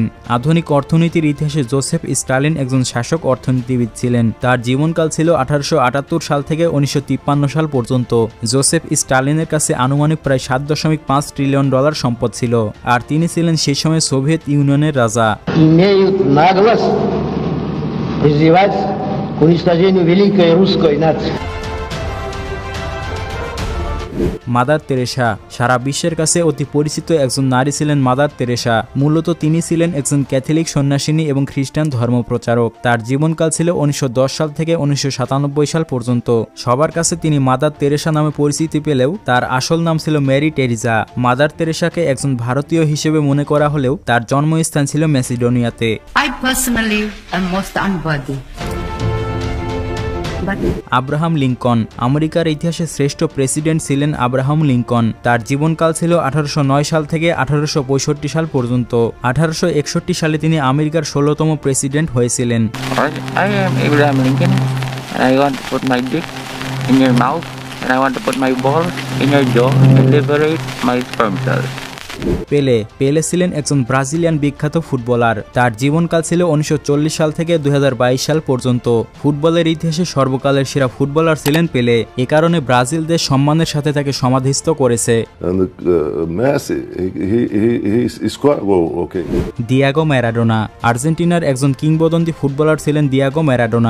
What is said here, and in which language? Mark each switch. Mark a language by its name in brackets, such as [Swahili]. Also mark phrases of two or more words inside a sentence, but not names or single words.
[Bangla] আধুনিক অর্থনীতির ইতিহাসে জোসেফ স্টালিন একজন শাসক অর্থনীতিবিদ ছিলেন। তার জীবনকাল ছিল 1878 সাল থেকে 1953 সাল পর্যন্ত। জোসেফ স্টালিনের কাছে আনুমানিক প্রায় $7.5 ট্রিলিয়ন সম্পদ ছিল, আর তিনি ছিলেন সেই সময় সোভিয়েত ইউনিয়নের রাজা। [Russian] имеют наглость призывать к уничтожению великой русской нации. [Bangla] মাদার তেরেসা। সারা বিশ্বের কাছে অতি পরিচিত একজন নারী ছিলেন মাদার তেরেসা। মূলত তিনি ছিলেন একজন ক্যাথলিক সন্ন্যাসিনী এবং খ্রিস্টান ধর্মপ্রচারক। তার জীবনকাল ছিল 1910 সাল থেকে 1997 সাল পর্যন্ত। সবার কাছে তিনি মাদার তেরেসা নামে পরিচিতি পেলেও তার আসল নাম ছিল মেরি টেরিজা। মাদার তেরেসাকে একজন ভারতীয় হিসেবে মনে করা হলেও তার জন্মস্থান ছিল ম্যাসিডোনিয়াতে। [English] I personally am most unworthy. [Bangla] আব্রাহাম লিঙ্কন। আমেরিকার ইতিহাসে শ্রেষ্ঠ প্রেসিডেন্ট ছিলেন আব্রাহাম লিঙ্কন। তার জীবনকাল ছিল 1809 সাল থেকে 1865 সাল পর্যন্ত। 1861 সালে তিনি আমেরিকার 16তম প্রেসিডেন্ট হয়েছিলেন। [English] I am Abraham Lincoln, and I want to put my dick in your mouth, and I want to put my balls in your jaw and liberate my sperm cells. [Bangla] পেলে ছিলেন একজন ব্রাজিলিয়ান বিখ্যাত ফুটবলার। তার জীবনকাল ছিল 1940 সাল থেকে 2022 সাল পর্যন্ত। ফুটবলের ইতিহাসে সর্বকালের সেরা ফুটবলার ছিলেন পেলে। এ কারণে ব্রাজিল দেশ সম্মানের সাথে তাকে সমাধিস্থ করেছে। দিয়াগো ম্যারাডোনা আর্জেন্টিনার একজন কিংবদন্তি ফুটবলার ছিলেন দিয়াগো ম্যারাডোনা।